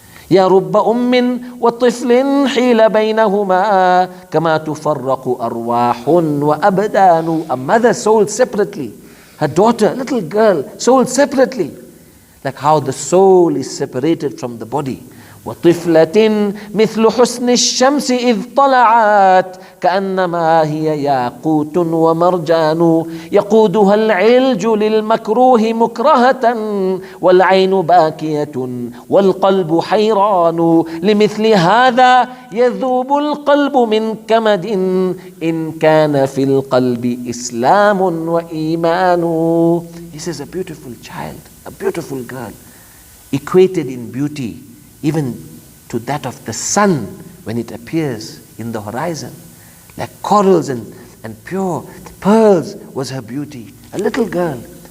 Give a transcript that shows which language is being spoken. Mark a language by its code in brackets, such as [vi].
[ar] يا رب أم وطفل حيل بينهما كما تفرق أرواح وأبدان. [en] A mother sold separately, her daughter, little girl, sold separately. Like how the soul is separated from the body. [ar] وطفلة مثل حسن الشمس إذ طلعت كأنما هي ياقوت ومرجان يقودها العلج للمكروه مكرهة والعين باكية والقلب حيران لمثل هذا يذوب القلب من كمد إن كان في القلب إسلام وإيمان. [en] This is a beautiful child, a beautiful girl, equated in beauty even to that of the sun when it appears in the horizon. Like corals and pure pearls was her beauty. A little girl.